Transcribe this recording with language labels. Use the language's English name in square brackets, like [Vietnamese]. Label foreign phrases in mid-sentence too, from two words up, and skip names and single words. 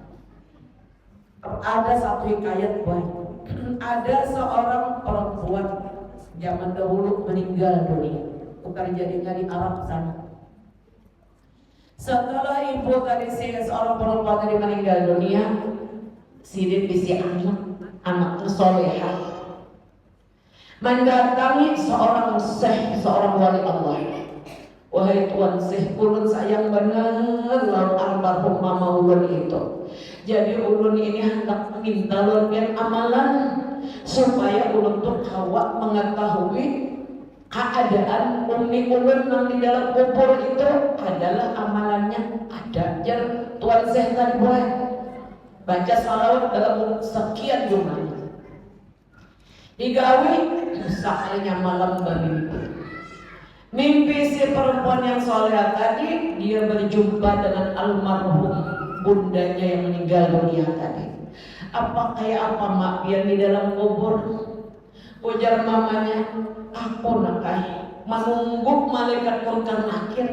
[Indonesian] Ada satu hikayat baik. Ada seorang perempuan zaman dahulu meninggal dunia, pekerjaannya di Arab sana. Setelah ibu tadi seorang perempuan tadi meninggal dunia, [Banjar] sidin bisi anak solehah mendatangi seorang syekh, seorang wali Allah. Wahai Tuan Syekh, ulun sayang benar lawan almarhum mama ulun itu. Jadi ulun ini hendak minta lorian amalan supaya ulun tuh kawat mengetahui keadaan umi ulun yang di dalam kubur itu adalah amalannya ada. [Indonesian] Jadi Tuan Syekh tadi boleh baca salawat dalam sekian jumlahnya. [Banjar] Digawi sekalinya malam bermimpi. [Indonesian] Mimpi si perempuan yang soleh tadi, dia berjumpa dengan almarhum bundanya yang meninggal dunia tadi. [Banjar] Apa kayak apa mak biar di dalam kubur? Ujar mamanya, aku nakai menunggu malaikat munkar nakir.